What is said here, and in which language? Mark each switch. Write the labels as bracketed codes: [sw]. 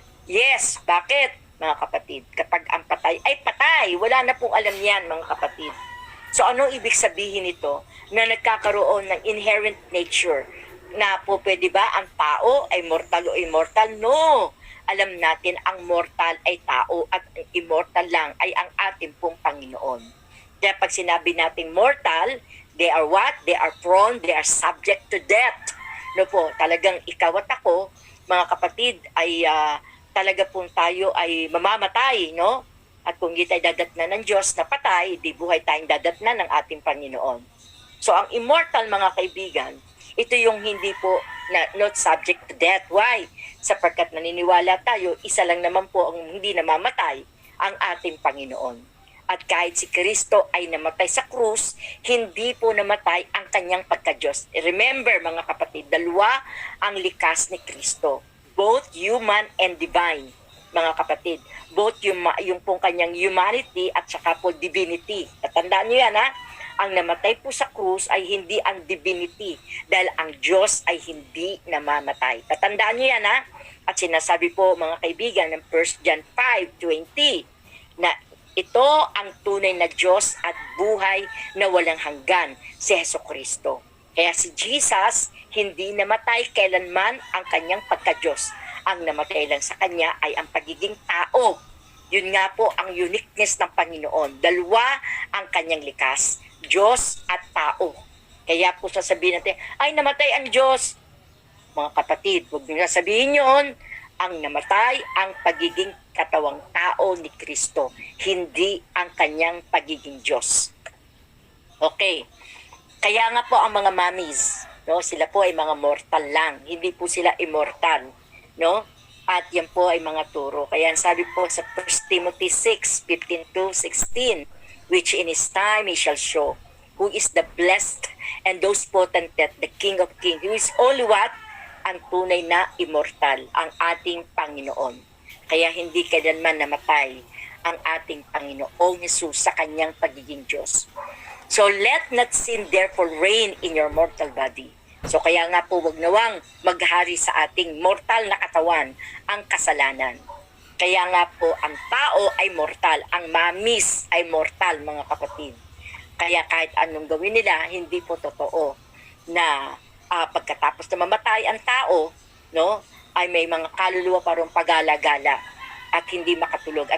[tl] Yes, bakit, mga kapatid? Kapag ang patay ay patay, wala na pong alam yan, mga kapatid. So, anong ibig sabihin nito? Na nagkakaroon ng inherent nature na po pwede ba ang tao ay mortal o immortal? No! Alam natin ang mortal ay tao at ang immortal lang ay ang ating pong Panginoon. Kaya pag sinabi nating mortal, [en] they are what? They are prone, they are subject to death. [tl] No po, talagang ikaw at ako, mga kapatid, ay talaga pong tayo ay mamamatay, no? At kung hindi tayo dadatnan ng Diyos na patay, di buhay tayong dadatnan ng ating Panginoon. So ang immortal, mga kaibigan, ito yung hindi po [en] not subject to death. Why? [tl] Sapagkat naniniwala tayo, isa lang naman po ang hindi namamatay, ang ating Panginoon. At kahit si Kristo ay namatay sa krus, hindi po namatay ang kanyang pagka-Diyos. Remember, mga kapatid, dalawa ang likas ni Kristo. [en] Both human and divine, [tl] mga kapatid. Both yung pong kanyang humanity at saka po divinity. Tatandaan nyo yan, ha? Ang namatay po sa krus ay hindi ang divinity dahil ang Diyos ay hindi namamatay. Tatandaan nyo yan, ha? At sinasabi po, mga kaibigan, ng 1 John 5:20 na ito ang tunay na Diyos at buhay na walang hanggan, si Hesukristo. Kaya si Jesus hindi namatay kailanman ang kanyang pagka-Diyos. Ang namatay lang sa kanya ay ang pagiging tao. Yun nga po ang uniqueness ng Panginoon. Dalawa ang kanyang likas, Diyos at tao. Kaya po sasabihin natin, ay namatay ang Diyos. Mga kapatid, huwag nyo sabihin yun. Ang namatay ang pagiging katawang tao ni Kristo, hindi ang kanyang pagiging Diyos. Okay. Kaya nga po ang mga mommies, no, sila po ay mga mortal lang, hindi po sila immortal, no? At yan po ay mga turo. Kaya sabi po sa [en] 1 Timothy 6:15-16, which in his time he shall show who is the blessed and those potentate, the King of Kings, who is only what? [tl] Ang tunay na immortal, ang ating Panginoon. Kaya hindi kailanman namatay ang ating Panginoong Jesus sa kanyang pagiging Diyos. [en] So let not sin therefore reign in your mortal body. [tl] So kaya nga po wag nawang maghari sa ating mortal na katawan ang kasalanan. Kaya nga po ang tao ay mortal, ang mamis ay mortal, mga kapatid. Kaya kahit anong gawin nila, hindi po totoo na pagkatapos na mamatay ang tao, no, ay may mga kaluluwa parang pagala-gala at hindi makatulog.